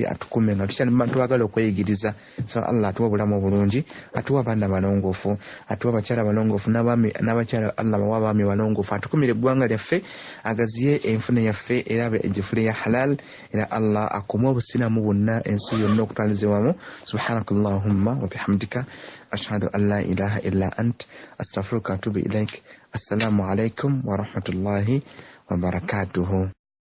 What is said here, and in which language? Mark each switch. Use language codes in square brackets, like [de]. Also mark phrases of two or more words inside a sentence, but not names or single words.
[lg] atukume nga tukyali bantu bagala okweyigiriza so Allah atuwa obulamu obulungi atuwa abaana balongoofu atuwa abakyala balongoofu n'abakyala Allah bawa abaami balongoofu atukumire eggwanga lyaffe agaziye enfuna yaffe era abe egifule ya halal era Allah akume obusiraamu bwonna ensi yonna okutwalizibwamu [ar] سبحانك اللهم وبحمدك أشهد أن لا إله إلا أنت أستغفرك وأتوب إليك. السلام عليكم ورحمة الله وبركاته.